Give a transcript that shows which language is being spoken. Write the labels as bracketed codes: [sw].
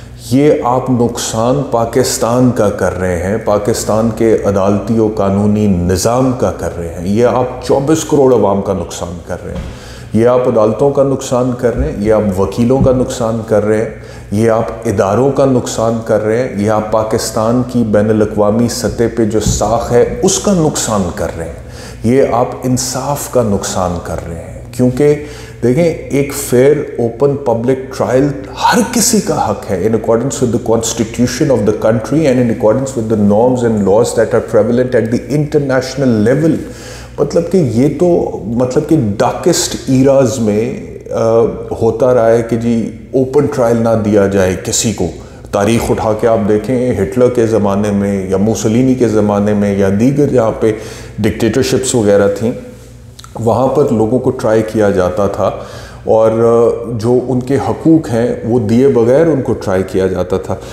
[ur] یہ آپ نقصان پاکستان کا کر رہے ہیں، پاکستان کے عدالتی و قانونی نظام کا کر رہے ہیں، یہ آپ 24 کروڑ عوام کا نقصان کر رہے ہیں، یہ آپ عدالتوں کا نقصان کر رہے ہیں، یہ آپ وکیلوں کا نقصان کر رہے ہیں، یہ آپ اداروں کا نقصان کر رہے ہیں، یہ آپ پاکستان کی بین الاقوامی سطح پہ جو ساکھ ہے اس کا نقصان کر رہے ہیں، یہ آپ انصاف کا نقصان کر رہے ہیں. کیونکہ دیکھیں ایک فیئر اوپن پبلک ٹرائل ہر کسی کا حق ہے [en] in accordance with the constitution of the country and in accordance with the norms and laws that are prevalent at the international level. [ur] مطلب کہ یہ تو کہ ڈارکسٹ ایراز میں ہوتا رہا ہے کہ جی اوپن ٹرائل نہ دیا جائے کسی کو. تاریخ اٹھا کے آپ دیکھیں ہٹلر کے زمانے میں یا موسولینی کے زمانے میں یا دیگر جہاں پہ ڈکٹیٹرشپس وغیرہ تھیں وہاں پر لوگوں کو ٹرائی کیا جاتا تھا اور جو ان کے حقوق ہیں وہ دیے بغیر ان کو ٹرائی کیا جاتا تھا.